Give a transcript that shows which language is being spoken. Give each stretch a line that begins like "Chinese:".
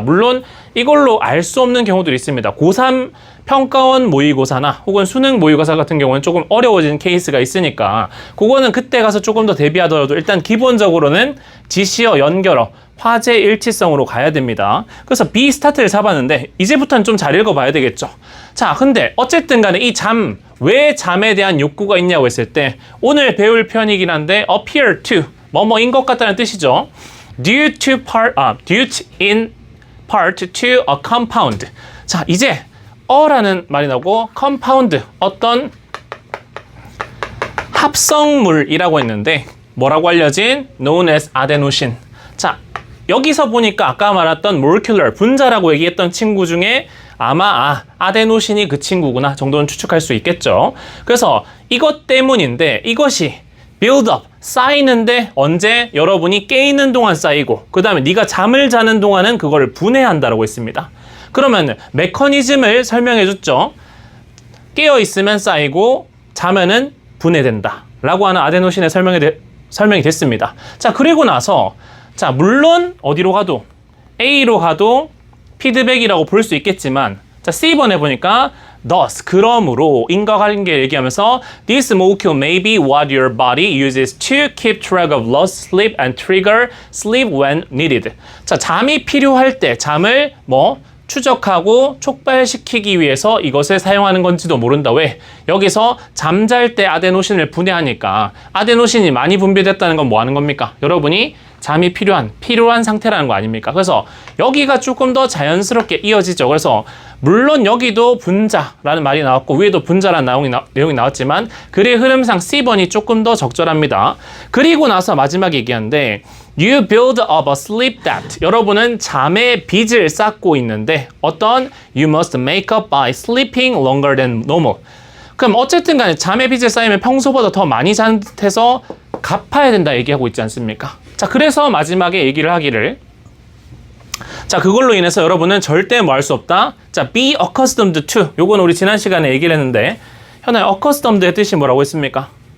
Korean: 물론 이걸로 알 수 없는 경우들이 있습니다. 고3 평가원 모의고사나 혹은 수능 모의고사 같은 경우는 조금 어려워진 케이스가 있으니까 그거는 그때 가서 조금 더 대비하더라도 일단 기본적으로는 지시어, 연결어, 화제 일치성으로 가야 됩니다. 그래서 B 스타트를 잡았는데 이제부터는 좀 잘 읽어봐야 되겠죠. 자, 근데 어쨌든 간에 이 잠, 왜 잠에 대한 욕구가 있냐고 했을 때 오늘 배울 표현이긴 한데 appear to, 뭐뭐인 것 같다는 뜻이죠.
English: due in part to a compound.
Korean: 자, 이제 어라는 말이 나오고 compound, 어떤 합성물이라고 했는데 뭐라고 알려진?
English: known as adenosine.
Korean: 자, 여기서 보니까 아까 말했던 molecular, 분자라고 얘기했던 친구 중에 아마 아데노신이 그 친구구나 정도는 추측할 수 있겠죠. 그래서 이것 때문인데 이것이 build-up, 쌓이는데 언제? 여러분이 깨있는 동안 쌓이고 그 다음에 네가 잠을 자는 동안은 그거를 분해한다라고 했습니다. 그러면 메커니즘을 설명해 줬죠. 깨어있으면 쌓이고 자면은 분해된다 라고 하는 아데노신의 설명이 됐습니다. 자, 그리고 나서 자, 물론 어디로 가도 A로 가도 피드백이라고 볼 수 있겠지만 자, C번에 보니까 thus, 그러므로 인과 관계 얘기하면서
English: this molecule may be what your body uses to keep track of lost sleep and trigger sleep when needed.
Korean: 자, 잠이 필요할 때 잠을 추적하고 촉발시키기 위해서 이것을 사용하는 건지도 모른다. 왜? 여기서 잠잘 때 아데노신을 분해하니까 아데노신이 많이 분비됐다는 건 뭐 하는 겁니까? 여러분이 잠이 필요한 상태라는 거 아닙니까? 그래서 여기가 조금 더 자연스럽게 이어지죠. 그래서 물론 여기도 분자라는 말이 나왔고 위에도 분자라는 내용이 나왔지만 글의 흐름상 C번이 조금 더 적절합니다. 그리고 나서 마지막에 얘기하는데
English: You build up a sleep debt.
Korean: 여러분은 잠의 빚을 쌓고 있는데 어떤?
English: You must make up by sleeping longer than normal.
Korean: 그럼 어쨌든 간에 잠의 빚을 쌓이면 평소보다 더 많이 잔 듯해서 갚아야 된다 얘기하고 있지 않습니까? 자, 그래서 마지막에 얘기를 하기를 자, 그걸로 인해서 여러분은 절대 뭐 할 수 없다.
English: 자, be accustomed to.
Korean: 요건 우리 지난 시간에 얘기를 했는데 현아야, accustomed의 뜻이 뭐라고 했습니까?